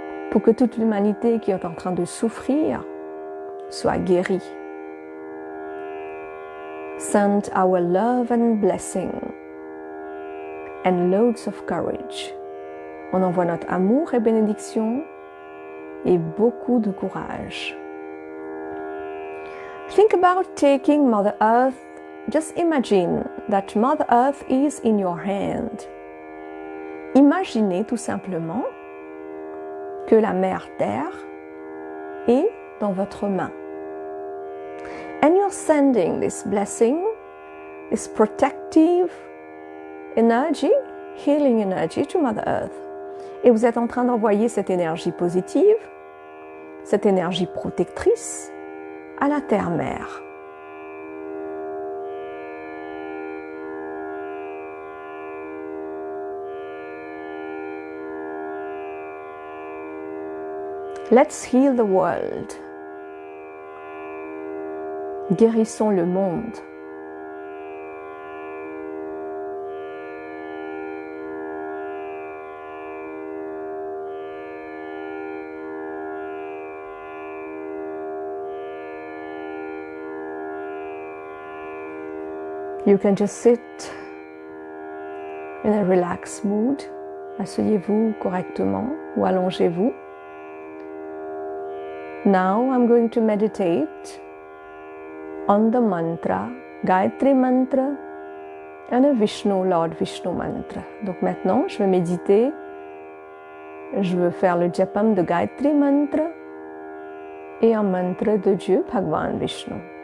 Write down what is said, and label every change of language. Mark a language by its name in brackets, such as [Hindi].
[French] Pour que toute l'humanité qui est en train de souffrir soit guérie. [English] Send our love and blessing and loads of courage. [French] On envoie notre amour et bénédiction et beaucoup de courage. [English] Think about taking Mother Earth. Just imagine that Mother Earth is in your hand. [French] Imaginez tout simplement que la Mère Terre est dans votre main. [English] And you're sending this blessing, this protective energy, healing energy to Mother Earth. [French] Et vous êtes en train d'envoyer cette énergie positive, cette énergie protectrice à la Terre-Mère. [English] Let's heal the world. [French] Guérissons le monde. [English] You can just sit in a relaxed mood. [French] Asseyez-vous correctement ou allongez-vous. [English] Now I'm going to meditate on the mantra, Gayatri mantra and a Vishnu, Lord Vishnu mantra. [French] Donc maintenant, je vais méditer. Je veux faire le japam de Gayatri mantra et un mantra de Dieu, Bhagwan Vishnu.